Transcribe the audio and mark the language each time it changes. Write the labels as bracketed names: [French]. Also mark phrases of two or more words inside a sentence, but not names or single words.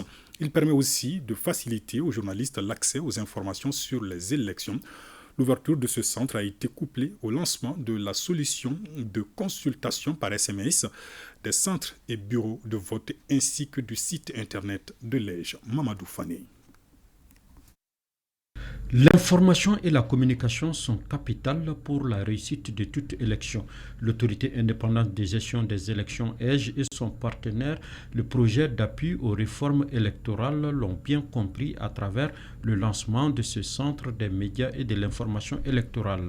[French] Il permet aussi de faciliter aux journalistes l'accès aux informations sur les élections. L'ouverture de ce centre a été couplée au lancement de la solution de consultation par SMS des centres et bureaux de vote ainsi que du site internet de l'EJ. Mamadou Fane. L'information et la communication sont capitales pour la réussite de toute élection. L'autorité indépendante de gestion des élections EJ et son partenaire, le projet d'appui aux réformes électorales, l'ont bien compris à travers le lancement de ce centre des médias et de l'information électorale.